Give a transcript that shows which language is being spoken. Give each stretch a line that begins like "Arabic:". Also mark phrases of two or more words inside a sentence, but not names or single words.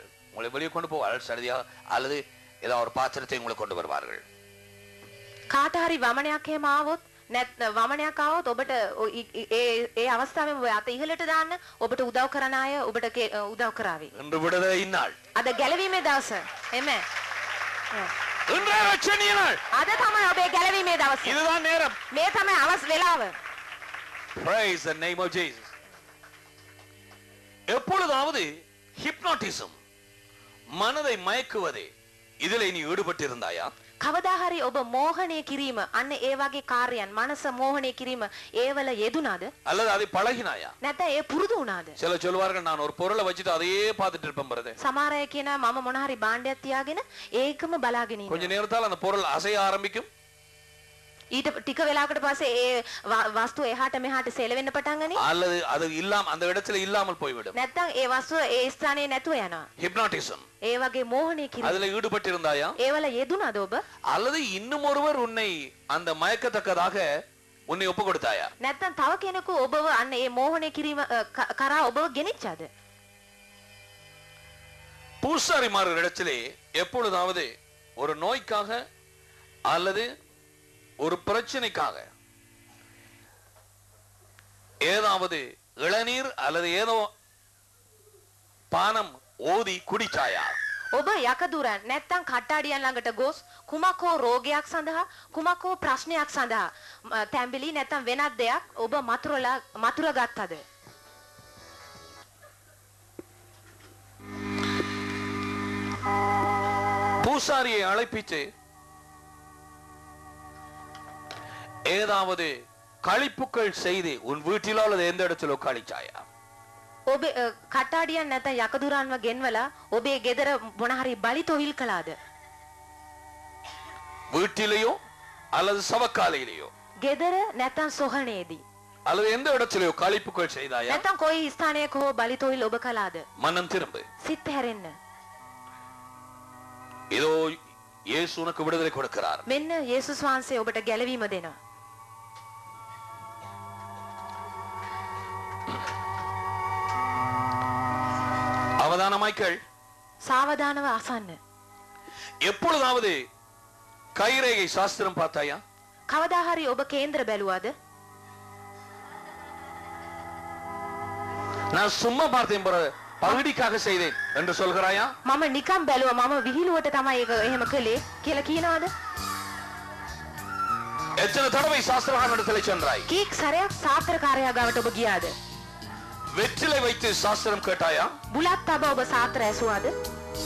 Tamil: உங்களை வெளியே கொண்டு போவார்கள் சரியா, அல்லது ஏதாவது ஒரு பாத்திரத்தை உங்களை கொண்டு வருவார்கள்.
Sinhala: කාට හරි වමනයක් එහෙම ආවොත් වමනයක් ආවොත් ඔබට ඒ අවස්ථාවේ ඔබ අත ඉහළට දාන්න ඔබට උදව් කරන අය ඔබට උදව් කරાવી.
Tamil: இன்று விடுதலை இந்நாள்.
Sinhala: අද ගැලවීමේ දවස.
English: Amen.
Tamil: இன்றைய ரட்சணிய நாள்.
Sinhala: අද තමයි ඔබේ ගැලවීමේ දවස.
Tamil: இதுதான் நேரம்.
Sinhala: මේ තමයි අවස් වෙලාව.
English: Praise the name of Jesus.
Tamil: எப்பொழுதாவது ஹிப்னாட்டிசம் மனதை மயக்குவது இதிலே நீ ஈடுபட்டிருந்தாயா?
Sinhala: කවදා හරි ඔබ මෝහණය කිරීම අන්න ඒ වගේ කාර්යයන් මනස මෝහණය කිරීම ඒවල යෙදුනාද?
Tamil: அல்லது அதை பழகினாயா?
Sinhala: නැත්නම් ඒ පුරුදු වුණාද?
Tamil: சில சொல்வார்கள் நான் ஒரு பொருளை வச்சுட்டு அதையே பார்த்துட்டு இருப்பேன் பிரதர்.
Sinhala: සමහර අය කියනවා මම මොන හරි භාණ්ඩයක් තියාගෙන ඒකම බලාගෙන
Tamil: கொஞ்ச
Sinhala: ඉන්නවා.
Tamil: நேரத்தால் அந்த பொருள் அசைய ஆரம்பிக்கும்.
Sinhala: ඊට ටික වෙලාවකට පස්සේ ඒ වස්තුව එහාට මෙහාට සෙලවෙන්න පටන් ගනී.
Tamil: அல்லது அது இல்லாம அந்த இடத்துல இல்லாமல் போய்விடும்.
Sinhala: නැත්නම් ඒ වස්තුව ඒ ස්ථානයේ නැතුව යනවා.
Tamil: ஹிப்னாட்டிசம்.
Sinhala: ඒ වගේ මෝහණය කිරීම.
Tamil: அதுல ஈடுபட்டிருந்தாயா?
Sinhala: ඒවල යෙදුනද ඔබ?
Tamil: அல்லது இன்னும் ஒருவர் உன்னை அந்த மயக்கத்தக்கதாக உன்னை ஒப்பு கொடுத்தாயா?
Sinhala: නැත්නම් තව කෙනෙකු ඔබව අන්න ඒ මෝහණය කිරීම කරා ඔබව ගෙනිච්චාද?
Tamil: பூசாரிமார்கள் இடத்திலே எப்பொழுதாவது ஒரு நோய்க்காக அல்லது ஒரு பிரச்சனைக்காக ஏதாவது இளநீர் அல்லது ஏதோ பானம் ஓதி குடிச்சாயா?
Sinhala: ඔබ යකදුරන් නැත්නම් කට්ටාඩියන් ළඟට ගොස් කුමක් හෝ රෝගයක් සඳහා කුමක් හෝ ප්‍රශ්නයක් සඳහා තැඹිලි නැත්නම් වෙනත් දෙයක් ඔබ මතුර ගත්තද?
Tamil: பூசாரியை அழைப்பிச்சு ஏதாவது கழிப்புக்கள் செய்து உன் வீட்டிலோ அல்லது எந்த இடத்திலோ கழிச்சாயா?
Sinhala: ඔබ කට්ටාඩියන් නැත්නම් යකදුරන්ව ගෙන්වලා ඔබේ ගෙදර මොන හරි බලි තොවිල් කළාද?
Tamil: வீட்டிலேயோ அல்லது சவக்காலையிலேயோ
Sinhala: ගෙදර නැත්නම් සොහනේදී
Tamil: அல்லது எந்த இடத்திலேயோ கழிப்புக்கள் செய்தாயா?
Sinhala: නැත්නම් කොයි ස්ථානයක හෝ බලි තොවිල් ඔබ කළාද?
Tamil: மனம் திரும்பு.
Sinhala: සිත් හැරෙන්න.
Tamil: இதோ இயேசு உனக்கு விடுதலை கொடுக்கிறார்.
Sinhala: මෙන්න යේසුස් වහන්සේ ඔබට ගැලවීම දෙනවා.
Tamil: அவதானமாய்கள்.
Sinhala: සාවධානව අසන්න.
Tamil: எப்பொழுதாவது கைரேகை சாஸ்திரம் பார்த்தாயா?
Sinhala: කවදා හරි ඔබ කේන්ද්‍ර බැලුවාද?
Tamil: நான் சும்மா பார்த்தேன் பகுதிக்காக செய்தேன் என்று சொல்கிறாயா?
Sinhala: මම නිකම් බැලුවා මම විහිළුවට තමයි ඒක එහෙම කළේ කියලා කියනවාද?
Tamil: எத்தனை தடவை சாஸ்திரகாரனிடத்தில் சென்றாய்?
Sinhala: කීක් සැරයක් සාත්‍රකාරයා ගාවට ඔබ ගියාද?
Tamil: வெற்றிலை வைத்து சாஸ்திரம் கேட்டாயா?
Sinhala: බුලත් තබ ඔබ සාත්‍ර ඇසුවාද?